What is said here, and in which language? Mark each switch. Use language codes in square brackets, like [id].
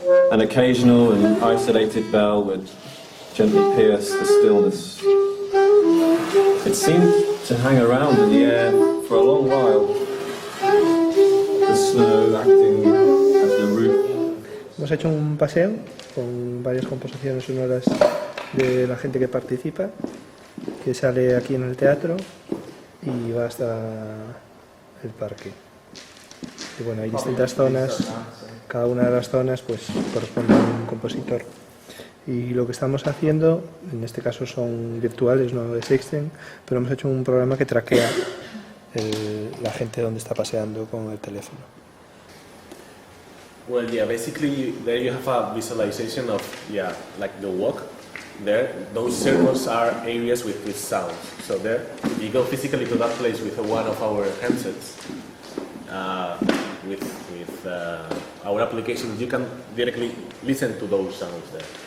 [en] An occasional and isolated bell would gently pierce the stillness. It seemed to hang around in the air for a long while, the snow acting as the roof. [es] Hemos hecho un paseo con varias composiciones sonoras de la gente que participa, que sale aquí en el teatro y va hasta el parque. Y bueno, hay distintas zonas, cada una de las zonas pues corresponde a un compositor. Y lo que estamos haciendo, en este caso son virtuales, no existen, pero hemos hecho un programa que traquea la gente donde está paseando con el teléfono. [en] Well, yeah, basically there you have a visualization of, yeah, like the walk. There, those circles are areas with sounds. So there, if you go physically to that place with one of our handsets, with our application, you can directly listen to those sounds there.